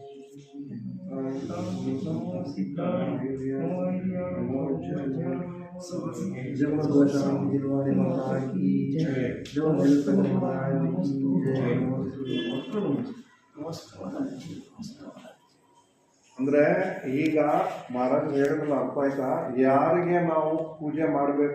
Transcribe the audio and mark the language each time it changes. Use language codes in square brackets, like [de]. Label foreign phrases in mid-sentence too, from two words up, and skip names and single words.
[hi] दिलवाले महाराज की जय। जो महाराज की जय। [kn] ಅಂದ್ರೆ ಈಗ ಮಹಾರಾಜ್ ಹೇಳಿದ್ರಲ್ಲ ಅರ್ಥ ಆಯ್ತಾ, ಯಾರಿಗೆ ನಾವು ಪೂಜೆ ಮಾಡಬೇಕು